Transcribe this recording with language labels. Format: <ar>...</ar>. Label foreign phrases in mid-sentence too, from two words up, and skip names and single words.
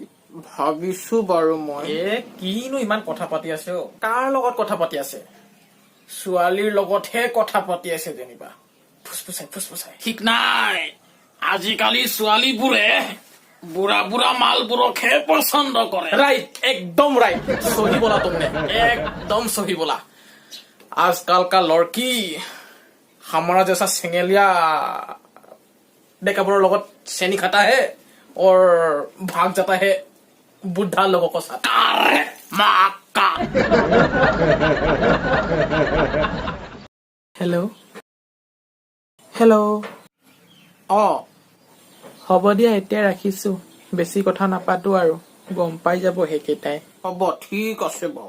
<as>ভাবিছো বাৰু মই। কিনো ইমান কথা পাতি আছে? কাৰ লগত কথা পাতি আছে? ছোৱালীৰ লগতহে কথা পাতি আছে যেনিবা। ফুচফুচাই। ঠিক নাই, আজিকালি ছোৱালীবোৰে বুঢ়া বুঢ়া মালবোৰকহে পচন্দ কৰে।</as> <hi>राइट, एकदम राइट, सही बोला तुमने, एकदम सही बोला। आजकल का लड़की हमारा जैसा</hi> <as>চেঙেলীয়া ডেকাবোৰ</as> <hi>लोगों सेनी खाता है और भाग जाता है बुढ़ा लोगों को साथ।</hi> <as>হেল্ল'। হ'ব দিয়া, এতিয়া ৰাখিছো, বেছি কথা নাপাতো আৰু, গম পাই যাব সেইকেইটাই। হ'ব, ঠিক আছে বাৰু।</as>